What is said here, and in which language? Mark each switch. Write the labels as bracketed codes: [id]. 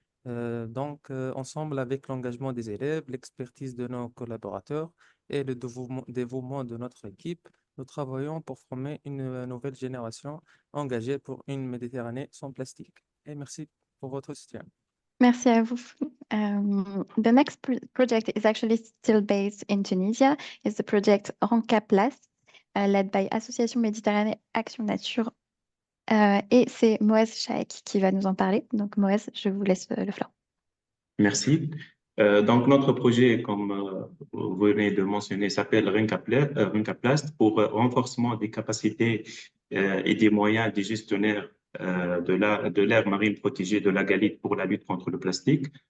[fr] Ensemble, avec l'engagement des élèves, l'expertise de nos collaborateurs et le dévouement de notre équipe, nous travaillons pour former une nouvelle génération engagée pour une Méditerranée sans plastique. Et merci pour votre soutien. Merci à vous. [en] The next project is actually still based in Tunisia. It's the project Ranka Plast, led by Association Méditerranée Action Nature. [fr] Et c'est Moez Chaek qui va nous en parler. Donc Moez, je vous laisse le floor. Merci. Donc notre projet, comme vous venez de mentionner, s'appelle Ranka Plast pour renforcement des capacités et des moyens des gestionnaires de l'aire marine protégée de la Galite pour la lutte contre le plastique.